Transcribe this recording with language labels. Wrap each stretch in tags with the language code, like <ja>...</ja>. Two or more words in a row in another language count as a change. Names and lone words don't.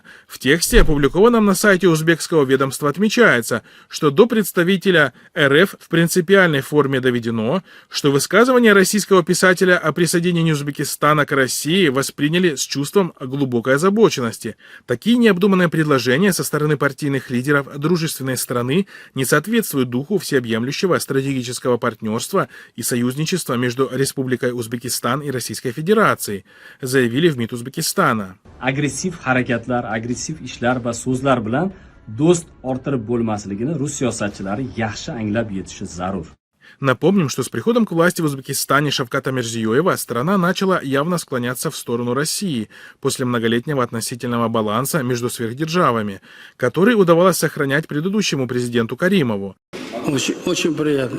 <ru>В тексте, опубликованном на сайте узбекского ведомства, отмечается, что до представителя РФ в принципиальной форме доведено, что высказывание российского писателя о присоединении Узбекистана к России восприняли с чувством глубокой озабоченности. Такие необдуманные предложения со стороны партийных лидеров дружественной страны не соответствуют духу всеобъемлющего стратегического партнерства и союзничества между Республикой Узбекистан и Российской Федерацией, заявили в МИД Узбекистана.</ru> <uz>Aggressiv harakatlar, aggressiv ishlar va so'zlar bilan do'st orttirib bo'lmasligini rus siyosatchilari yaxshi anglab yetishi zarur.</uz> <ru>Напомним, что с приходом к власти в Узбекистане Шавката Мирзиёева страна начала явно склоняться в сторону России после многолетнего относительного баланса между сверхдержавами, который удавалось сохранять предыдущему президенту Каримову. Очень приятно.</ru>